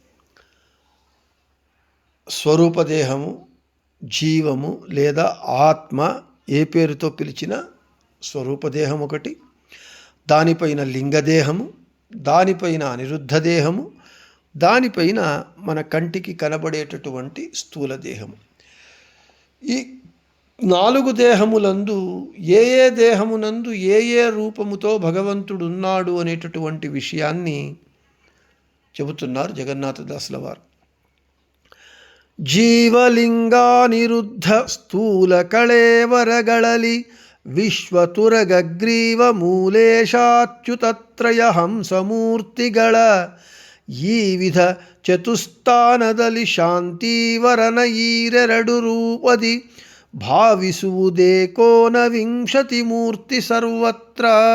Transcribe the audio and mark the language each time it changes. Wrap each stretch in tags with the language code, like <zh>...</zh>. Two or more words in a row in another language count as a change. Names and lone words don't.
<te>స్వరూపదేహము, జీవము లేదా ఆత్మ, ఏ పేరుతో పిలిచిన స్వరూపదేహం ఒకటి, దానిపైన లింగదేహము, దానిపైన అనిరుద్ధ దేహము, దానిపైన మన కంటికి కనబడేటటువంటి స్థూల దేహము. ఈ 4 దేహములందు ఏ దేహమునందు ఏ రూపముతో భగవంతుడు ఉన్నాడు అనేటటువంటి విషయాన్ని చెబుతున్నారు జగన్నాథదాసుల వారు.</te> <kn>ಜೀವಲಿಂಗಾನಿರುದ್ಧ ಸ್ಥೂಲ ಕಳೇವರಗಳಲ್ಲಿ ವಿಶ್ವತುರಗಗ್ರೀವ ಮೂಲೇಶಾಚ್ಯುತತ್ರಯ ಹಂಸಮೂರ್ತಿಗಳ ಈ ವಿಧ ಚತುಸ್ಥಾನದಲ್ಲಿ ಶಾಂತಿವರನ ಈರೆರಡು ರೂಪದಿ ಭಾವಿಸುವುದೇಕೋನ ವಿಂಶತಿ ಮೂರ್ತಿ ಸರ್ವತ್ರ.</kn>